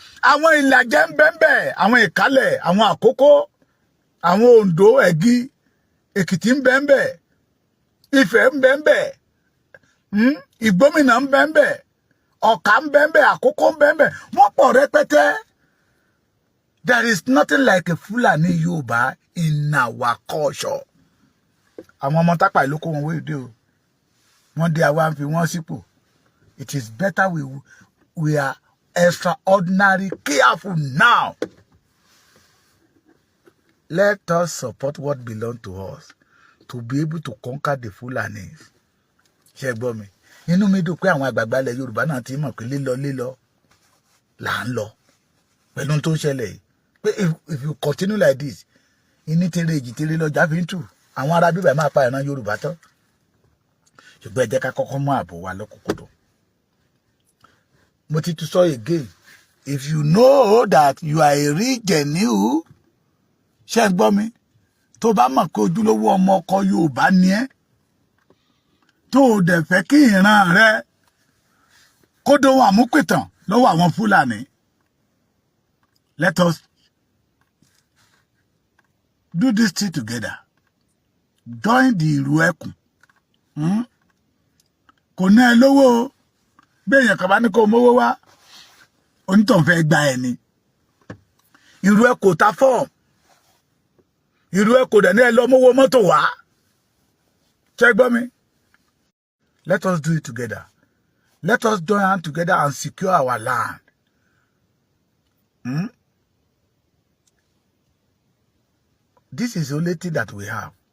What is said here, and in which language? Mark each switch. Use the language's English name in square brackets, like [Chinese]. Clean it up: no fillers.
[Yoruba] àwọn Ìlàjẹ ń bẹ́ńbẹ́ àwọn Ìkálẹ̀ àwọn Àkókó àwọn Oǹdó Ẹ̀gí Èkìtì ń bẹ́ńbẹ́ Ifẹ̀ ń bẹ́ńbẹ́ Ìgbómìnà ń bẹ́ńbẹ́ Ọ̀ká ń bẹ́ńbẹ́ Àkókó ń bẹ́ńbẹ́ wọ́n pọ̀ rẹpẹtẹ. [English] There is nothing like a Fulani Yorùbá in our culture. [Yoruba] Àwọn ọmọ tápà ìlú kó wọn wéde o wọ́n dé àwa ń fi wọ́n sípò. [English] It is better we are extraordinary careful now. Let us support what belongs to us to be able to conquer the Fulanis. [Yoruba] Ṣé gbọ́ mi inú mi dùn pé àwọn àgbààgbà ilẹ̀ Yorùbá náà ti mọ̀ pé lílọ là ń lọ pẹ̀lú tó ń ṣẹlẹ̀ yìí pé [English] if you continue like this [Yoruba] ìní tèrè èjì tèrè lọ́jà fi ń tù àwọn ará bíbẹ̀ máa pa ìran Yorùbá tán ṣùgbọ́n ẹ jẹ́ ká kọ́kọ́ mú ààbò wa lọ́kùnkúndùn. Mo ti tún sọ [English] again if you know that you are a real [Yoruba] ṣé gbọ́ mi tó bá mọ̀ pé ojúlówó ọmọ ọkọ Yorùbá ni ẹ́ tó o dẹ̀ fẹ́ kí ìran rẹ kó dohun àmúpìtàn lọ́wọ́ àwọn Fúlàní. [English] Let us do this thing together. Join the ìlú ẹkùn. [Yoruba] Kò ná ẹ lówó o. Bí èèyàn kan bá ní kó mówó wá, onítàn fẹ́ gba ẹ ni. Ìlú ẹkùn ta fọ́ọ̀mù. Ìlú ẹkùn dẹ̀ ní ẹ lọ mówó mọ́tò wá. Ṣé gbọ́ mi? [English] Let us do it together. Let us join hands together and secure our land. This is the only thing that we have.